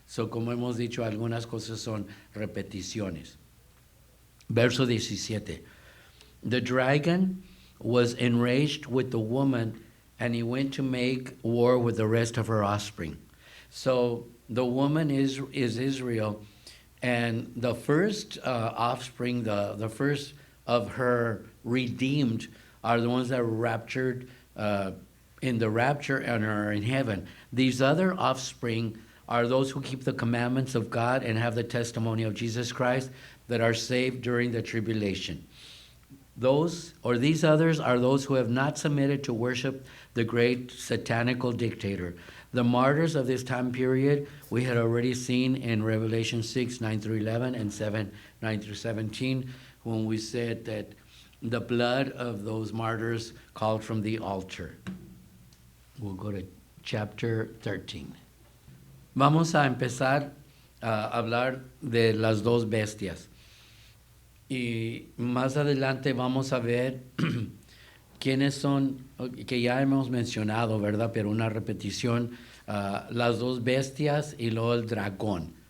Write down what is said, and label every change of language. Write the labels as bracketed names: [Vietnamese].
[Spanish] Como hemos dicho, algunas cosas son repeticiones. Verso 17. [English] The dragon was enraged with the woman, and he went to make war with the rest of her offspring. So the woman is Israel, and the first offspring, the first of her redeemed, are the ones that were raptured in the rapture and are in heaven. These other offspring are those who keep the commandments of God and have the testimony of Jesus Christ, that are saved during the tribulation. These others are those who have not submitted to worship the great satanical dictator. The martyrs of this time period we had already seen in Revelation 6, 9 through 11 and 7, 9 through 17, when we said that the blood of those martyrs called from the altar. We'll go to chapter 13. [Spanish] Vamos a empezar a hablar de las dos bestias. Y más adelante vamos a ver quiénes son, que ya hemos mencionado, ¿verdad? Pero una repetición, las dos bestias y luego el dragón.